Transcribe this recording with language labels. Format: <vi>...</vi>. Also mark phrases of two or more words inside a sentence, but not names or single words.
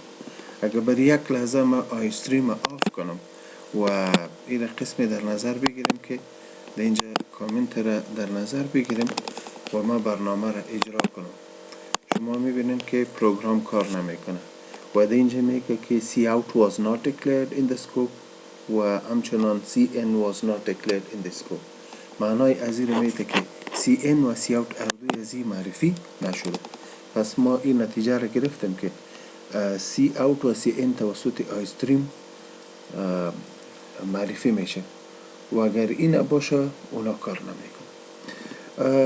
<fa>اگر برای یک لحظه ما iStream آف کنم و این قسمی در نظر بگیریم که در اینجا کامنت را در نظر بگیریم و ما برنامه را اجرا کنم، شما میبینید که پروگرام کار نمیکنه و در اینجا میگه که</fa> <en>cout was not declared in the scope</en> <fa>و همچنان</fa> <en>cin was not declared in the scope.</en> <fa>معنای از این میده که cin و cout اردوی از این معرفی نشده. پس ما این نتیجه را گرفتیم که cout و cin توسط iStream معرفی میشه و اگر این باشه اونا کار نمیکنه.</fa>